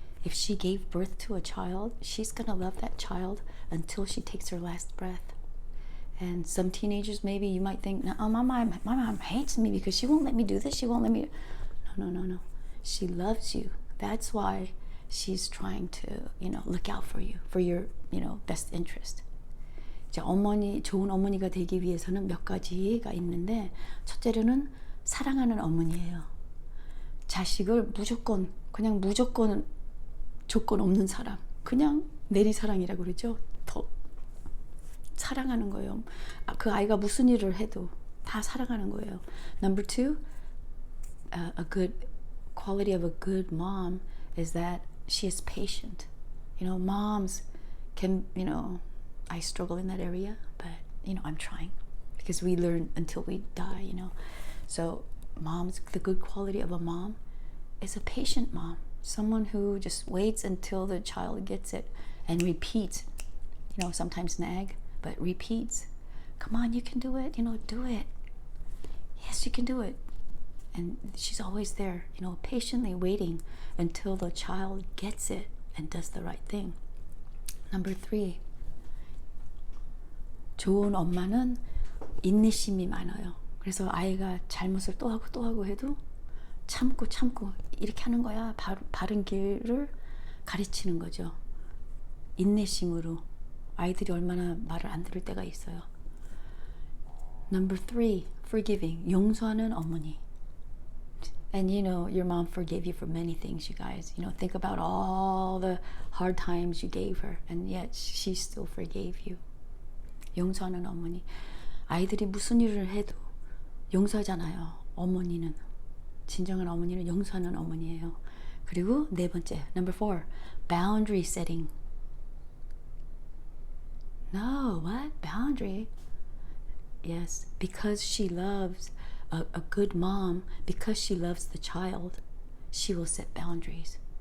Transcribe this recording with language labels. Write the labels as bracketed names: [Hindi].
[English] If she gave birth to a child, she's going to love that child until she takes her last breath. And some teenagers, maybe you might think, no, my mom hates me because she won't let me do this. She won't let me. No. She loves you. That's why she's trying to, look out for you, for your, best interest. [Korean] 이제 좋은 어머니가 되기 위해서는 몇 가지가 있는데, 첫째로는 사랑하는 어머니예요. 자식을 그냥 무조건 조건 없는 사랑. 그냥 내리사랑이라고 그러죠. 더 사랑하는 거예요. 그 아이가 무슨 일을 해도 다 사랑하는 거예요. [English] Number two, a good quality of a good mom is that she is patient. Moms can, I struggle in that area, but, I'm trying because we learn until we die, So moms, the good quality of a mom is a patient mom. Someone who just waits until the child gets it and repeats, sometimes nag, but repeats. Come on, you can do it, do it. Yes, you can do it. And she's always there, patiently waiting until the child gets it and does the right thing. Number three, [Korean] 좋은 엄마는 인내심이 많아요. 그래서 아이가 잘못을 또 하고 해도 참고 이렇게 하는 거야. 바른 길을 가르치는 거죠. 인내심으로. 아이들이 얼마나 말을 안 들을 때가 있어요. [English] Number three, forgiving. [Korean] 용서하는 어머니. [English] And your mom forgave you for many things, you guys. Think about all the hard times you gave her, and yet she still forgave you. [Korean] 용서하는 어머니. 아이들이 무슨 일을 해도 용서하잖아요. 어머니는. 진정한 어머니는 용서하는 어머니예요. 그리고 네 번째, [English] number four, boundary setting. No, what? Boundary? Yes, because she loves a good mom, because she loves the child, she will set boundaries.